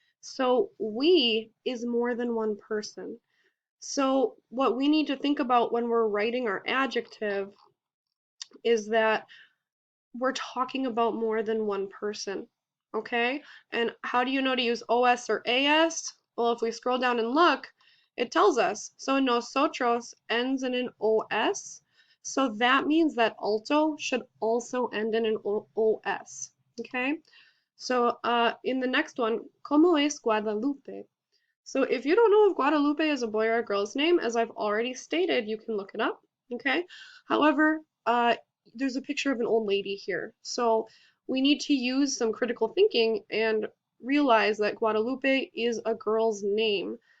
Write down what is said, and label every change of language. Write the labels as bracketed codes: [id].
[en] So we is more than one person. So what we need to think about when we're writing our adjective is that we're talking about more than one person, okay? And how do you know to use OS or AS? Well, if we scroll down and look, it tells us. So nosotros ends in an OS, so that means that alto should also end in an OS, okay? So in the next one, [es] ¿Cómo es Guadalupe? [en] So if you don't know if Guadalupe is a boy or a girl's name, as I've already stated, you can look it up, okay? However, there's a picture of an old lady here. So we need to use some critical thinking and realize that Guadalupe is a girl's name.